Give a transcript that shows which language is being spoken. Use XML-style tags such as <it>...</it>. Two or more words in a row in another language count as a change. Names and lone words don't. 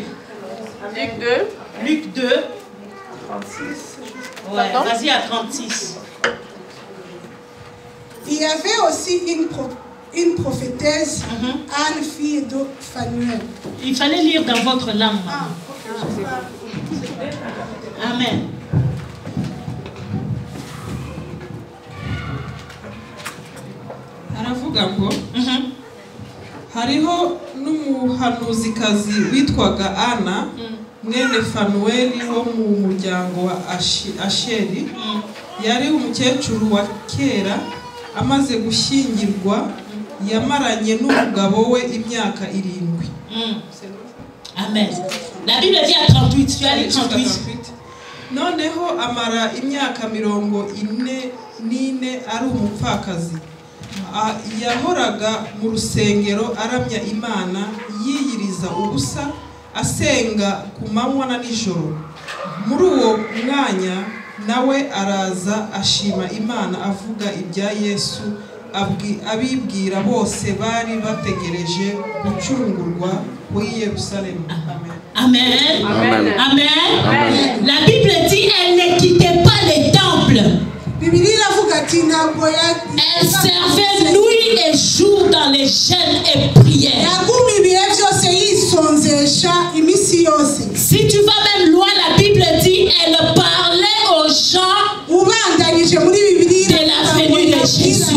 <fr>Luc 2. Luc 2. 36. Ouais, vas-y à 36. Il y avait aussi une prophétesse, Anne, fille de Phanuel. Il fallait lire dans votre langue. Amen.</fr> <rw>Aravuga ngo hariho n'umuhanuzikazi witwaga Ana mwene Fanueli wo mu muryango wa Asheri yari umukecuru wa kera amaze gushyingirwa yamaranye n'umugabo we imyaka 7.</rw> <fr>Amen. La Bible dit à 38, tu as lu 38.</fr> <rw>Noneho amara imyaka 44 ari umupfakazi. Yahoraga mu rusengero aramya Imana yiyiriza ubusa asenga ku manywa na nijoro. Muri uwo mwanya nawe araza ashima Imana avuga ibya Yesu abibwira bose bari bategereje gucungurwa muri Yerusalemu. Amen. Amen. Amen.</rw> <fr>La Bible dit elle ne quittait pas les temples. Elle servait nuit et jour dans les jeûnes et prières. Si tu vas même loin, la Bible dit elle parlait aux gens de la venue de Jésus.</fr>